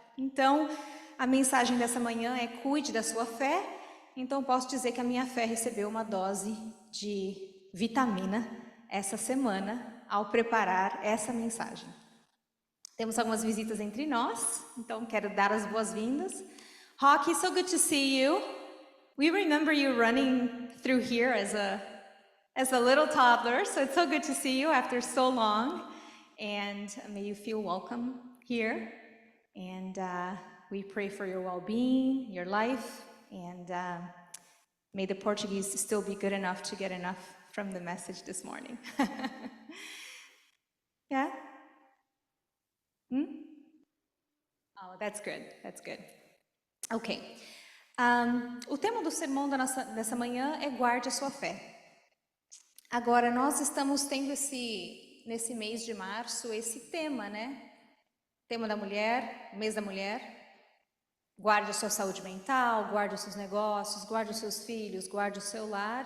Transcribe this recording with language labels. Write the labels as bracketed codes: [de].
[pt] Então, a mensagem dessa manhã é: cuide da sua fé. Então, posso dizer que a minha fé recebeu uma dose de vitamina essa semana ao preparar essa mensagem. Temos algumas visitas entre nós, então quero dar as boas-vindas. [en] Rocky, so good to see you. We remember you running through here as a little toddler, so it's so good to see you after so long, and may you feel welcome here, and we pray for your well-being, your life, and may the Portuguese still be good enough to get enough from the message this morning. Yeah? Oh, that's good, that's good. Ok. [pt] O tema do sermão dessa manhã é guarde a sua fé. Agora, nós estamos tendo nesse mês de março, esse tema, né? Tema da mulher, mês da mulher. Guarde a sua saúde mental, guarde os seus negócios, guarde os seus filhos, guarde o seu lar.